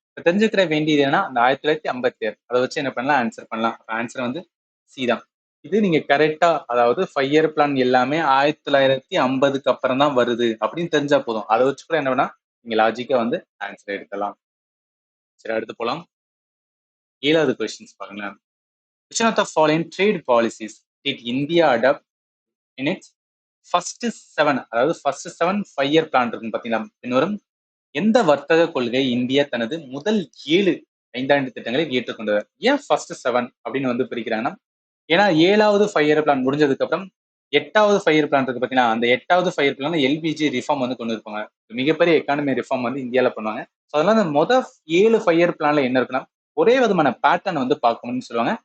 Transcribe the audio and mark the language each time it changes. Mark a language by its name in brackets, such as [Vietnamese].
[Tamil] இப்ப தெரிஞ்சுக்கிற வேண்டியது ஏன்னா அந்த 1956 அதை வச்சு என்ன பண்ணலாம் ஆன்சர் பண்ணலாம். ஆன்சர் வந்து சி தான். இது நீங்க கரெக்டா அதாவது 5 இயர் பிளான் எல்லாமே 1950க்கு அப்புறம் தான் வருது அப்படின்னு தெரிஞ்சா போதும். அதை வச்சு கூட என்ன பண்ணா நீங்க லாஜிக்கா வந்து ஆன்சர் எடுக்கலாம். சரி அடுத்து போலாம். 7வது கொஸ்டின்ஸ் பாருங்களேன். [English] Which one of the following trade policies did India adopt in its first 7 [Tamil] அதாவது ஃபர்ஸ்ட் 7 5 இயர் பிளான் இருக்குன்னு பாத்தீங்களா. பின்வரும் எந்த வர்த்தக கொள்கை இந்தியா தனது முதல் 7 ஐந்தாண்டு திட்டங்களை ஏற்றுக்கொண்டது. ஏன் ஃபர்ஸ்ட் 7 அப்படின்னு வந்து பிரிக்கிறாங்கன்னா ஏன்னா 7வது 5 இயர் பிளான் முடிஞ்சதுக்கு அப்புறம் 8வது 5 இயர் பிளான் இருக்கு பாத்தீங்கன்னா அந்த 8வது 5 இயர் பிளான் எல்பிஜி ரிஃபார்ம் வந்து கொண்டு இருப்பாங்க. மிகப்பெரிய எக்கானமி ரிஃபார்ம் வந்து இந்தியால பண்ணுவாங்க. ஸோ அதனால அந்த மொதல் 7 5 இயர் பிளான்ல என்ன இருக்குன்னா ஒரே விதமான பேட்டர்ன் வந்து பார்க்கணும்னு சொல்லுவாங்க.